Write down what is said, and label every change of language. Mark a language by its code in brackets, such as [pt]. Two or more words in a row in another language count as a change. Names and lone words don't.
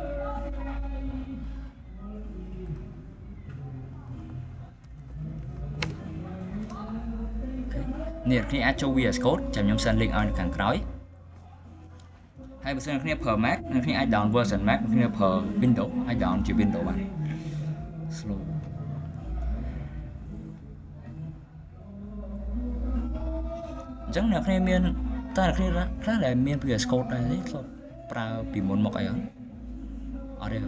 [km] អ្នកគ្នាអាចចូល VS Code ចាំខ្ញុំ [en] send link [km] ឲ្យនៅខាងក្រោយហើយបើសិនអ្នកគ្នាប្រើ Mac អ្នកគ្នាអាច [en] down version [km] Mac អ្នកគ្នាប្រើ Windows អាច down ជា Windows បាន slow អញ្ចឹងអ្នកគ្នាមានតែអ្នកគ្នាខ្លះដែលមាន VS Code ដែរទេធ្លាប់ប្រើពីមុនមកអីអត់ទេ